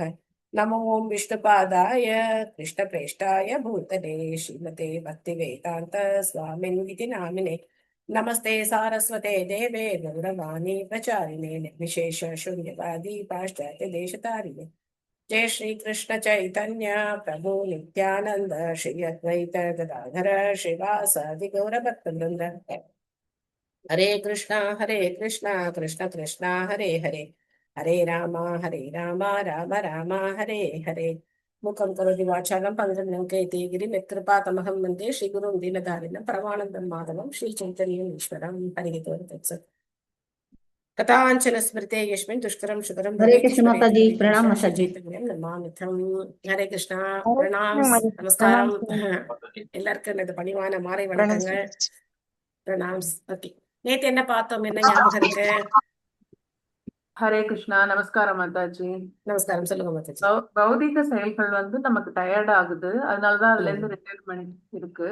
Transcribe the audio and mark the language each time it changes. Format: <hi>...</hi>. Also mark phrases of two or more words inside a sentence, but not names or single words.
<sa>नमो विष्णुपादाय कृष्णप्रेष्ठाय भूतले श्रीमते भक्तिवेदान्त स्वामिन्विति नामिने नमस्ते सारस्वते देवे गौरवाणी प्रचारिणे निर्विशेष शून्यवादी पाश्चात्य देशतारिणे जय श्री कृष्ण चैतन्य प्रभु नित्यानंद श्री अद्वैत गदाधर श्रीवासादि गौरभक्तवृंद हरे कृष्णा कृष्ण कृष्णा हरे हरे हरे राम राम राम हरे हरे मुखं करोति वाचालं पङ्गुं लङ्घयति गिरिं यत्कृपातमहं वन्दे श्रीगुरुं दीनदारिणं परमानन्दं माधवं श्रीचैतन्यम् ईश्वरं हरिः तत्सत्। कथाञ्चन स्मृते यस्मिन् दुष्करं सुकरं</sa> <hi>हरे कृष्ण माता जी, प्रणाम</hi> <sa>भवेत्</sa> <hi>माता जी।</hi> <sa>चैतन्यं नमामिथं। हरे कृष्णा</sa> <hi>हरे प्रणाम कृष्ण</hi> <ta>நமஸ்காரம்</ta> <hi>प्रणाम</hi> <ta>எல்லாருக்கும் எனது பணிவான மாலை</ta> <hi>प्रणाम</hi> <ta>வணக்கங்கள். प्रणाम. ஓகே, நேத்து என்ன பார்த்தோம், என்ன ஞாபகம் இருக்கு? ஹரே கிருஷ்ணா. நமஸ்காரம் மாதாஜி. நமஸ்காரம், சொல்லுங்க மாதாஜி. பௌதிக செயல்கள் டயர்ட் ஆகுது, அதனாலதான் அதுல இருந்து ரிட்டையர்மெண்ட் இருக்கு.</ta>